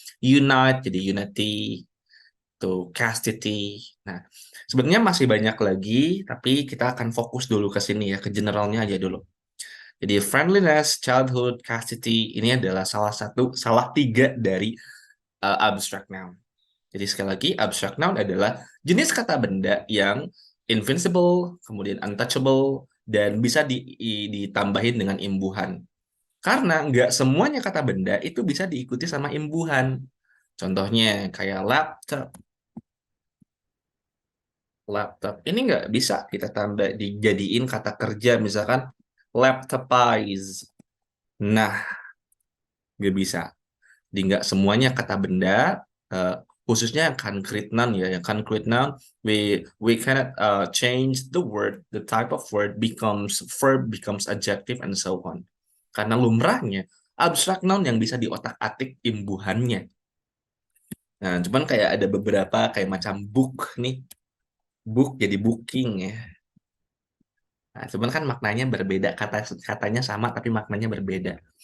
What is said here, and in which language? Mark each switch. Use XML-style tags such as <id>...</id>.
<id>Unite jadi unity, to castity. Nah, sebenarnya masih banyak lagi, tapi kita akan fokus dulu ke sini ya, ke generalnya aja dulu. Jadi friendliness, childhood, castity ini adalah salah 3 dari abstract noun. Jadi sekali lagi, abstract noun adalah jenis kata benda yang invincible, kemudian untouchable, dan bisa ditambahin dengan imbuhan. Karena nggak semuanya kata benda itu bisa diikuti sama imbuhan. Contohnya kayak laptop. Laptop. Ini nggak bisa kita tambah dijadiin kata kerja, misalkan laptopize. Nah, nggak bisa. Jadi nggak semuanya kata benda, khususnya yang concrete noun ya.</id> <en>Yang concrete noun, we cannot change the word, the type of word becomes verb, becomes adjective, and so on.</en> <id>Karena lumrahnya, abstract noun yang bisa diotak-atik imbuhannya. Nah, cuman kayak ada beberapa kayak macam book nih. Book jadi booking ya. Nah, cuman kan maknanya berbeda, katanya sama tapi maknanya berbeda.</id>